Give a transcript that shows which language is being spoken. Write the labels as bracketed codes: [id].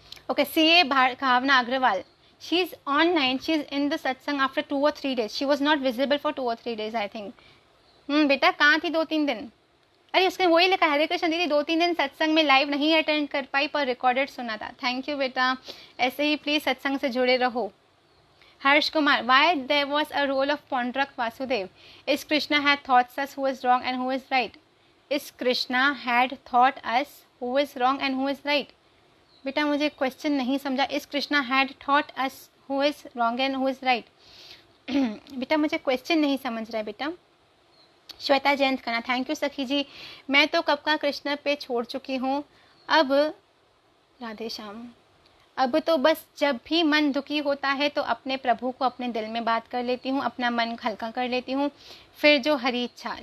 [en] Okay, CA Bhavana Agarwal, she is online, she is in the satsang after 2 or 3 days, she was not visible for 2 or 3 days I think. [hi] बेटा कहाँ थी 2-3 दिन? अरे उसने वही लिखा, हरे कृष्ण दीदी 2-3 दिन सत्संग में लाइव नहीं अटेंड कर पाई पर रिकॉर्डेड सुना था। थैंक यू बेटा, ऐसे ही प्लीज़ सत्संग से जुड़े रहो। [en] Harsh Kumar, why there was a role of Pandrak Vasudev? Is Krishna had taught us who is wrong and who is right? Is Krishna had taught us who is wrong and who is right? [hi] बेटा मुझे question नहीं समझा. [en] Is Krishna had taught us who is wrong and who is right? [hi] बेटा मुझे question नहीं समझ रहा है बेटा. श्वेता जयंत करना, थैंक यू सखी जी. मैं तो कब का कृष्ण पे छोड़ चुकी हूँ. अब राधे श्याम, अब तो बस जब भी मन दुखी होता है तो अपने प्रभु को अपने दिल में बात कर लेती हूँ, अपना मन हल्का कर लेती हूँ, फिर जो हरी इच्छा.